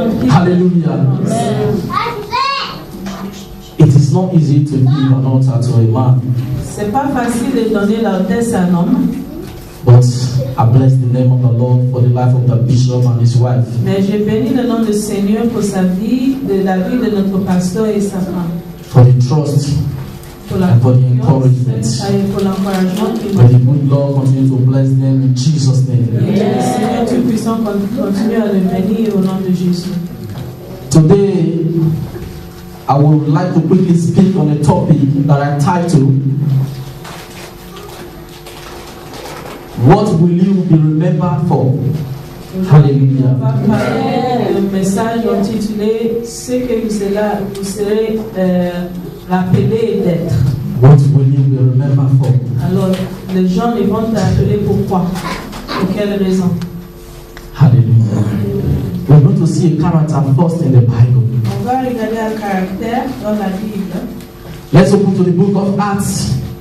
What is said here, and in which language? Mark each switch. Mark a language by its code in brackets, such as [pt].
[en] Hallelujah. It is not easy to give an altar to a man. [fr] C'est pas facile de donner l'altesse à un homme. [en] But I bless the name of the Lord for the life of the bishop and his wife. [fr] Mais je bénis le nom du Seigneur pour sa vie, de la vie de notre pasteur et sa femme. [en] For the trust and for the encouragement. [fr] Pour l'encouragement. [en] May the good Lord continue to bless them in Jesus' name. [fr] Et le Seigneur Tout-Puissant continue à le bénir au nom de Jésus. [en] Today, I would like to quickly speak on a topic that I titled, What will you be remembered for? Hallelujah. [fr] On va parler d'un message intitulé Ce que vous serez rappelé d'être. [en] What will you be remembered for? [fr] Alors, les gens ils vont t'appeler pourquoi? Pour quelle raison? Hallelujah. [en] We're going to see a character first in the Bible. [fr] On va regarder un caractère dans la Bible. [en] Let's open to the book of Acts.